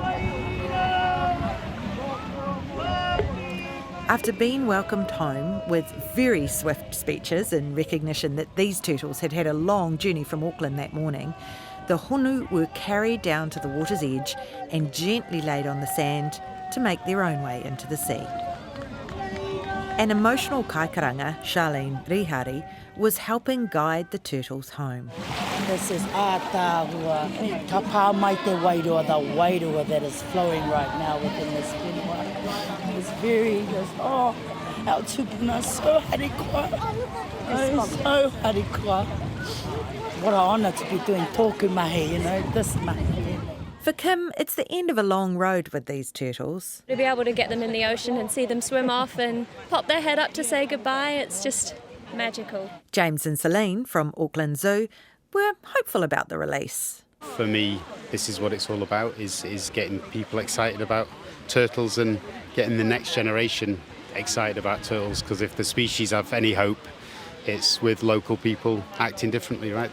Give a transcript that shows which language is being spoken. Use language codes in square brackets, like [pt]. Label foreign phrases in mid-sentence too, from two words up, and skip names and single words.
[en] After being welcomed home with very swift speeches in recognition that these turtles had had a long journey from Auckland that morning, the honu were carried down to the water's edge and gently laid on the sand to make their own way into the sea. An emotional kaikaranga, Charlene Rihari, was helping guide the turtles home. This is [mi] Ātāhua, ka pā mai te wairua, [en] the wairua that is flowing right now within this whenua. It's very just, our tupuna so harikoa. So harikoa. What an honour to be doing [mi] tōku mahi, [en] this mahi. For Kim, it's the end of a long road with these turtles. To be able to get them in the ocean and see them swim off and pop their head up to say goodbye, it's just magical. James and Celine from Auckland Zoo were hopeful about the release. For me, this is what it's all about, is getting people excited about turtles and getting the next generation excited about turtles, because if the species have any hope, it's with local people acting differently, right?